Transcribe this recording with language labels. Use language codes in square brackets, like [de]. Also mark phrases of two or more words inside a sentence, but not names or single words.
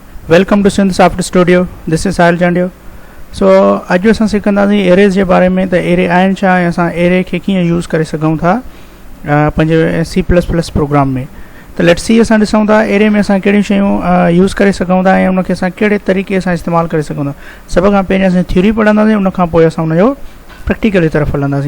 [en] Welcome to Synth Soft Studio. This is Sahil Jandio. [sd] So अॼु असां सिखंदासीं एरेज़ जे बारे में त एरे आहिनि छा ऐं असां एरे खे कीअं यूज़ करे सघूं था पंहिंजे [en] C++ program [sd] में। त [en] let's see [sd] असां ॾिसूं था एरे में असां कहिड़ियूं शयूं यूज़ करे सघूं था ऐं उनखे असां कहिड़े तरीक़े सां इस्तेमालु करे सघूं था। सभ खां पहिरीं असां थ्योरी पढ़ंदासीं, उन खां पोइ असां उनजो प्रैक्टिकल जी तरफ़ हलंदासीं।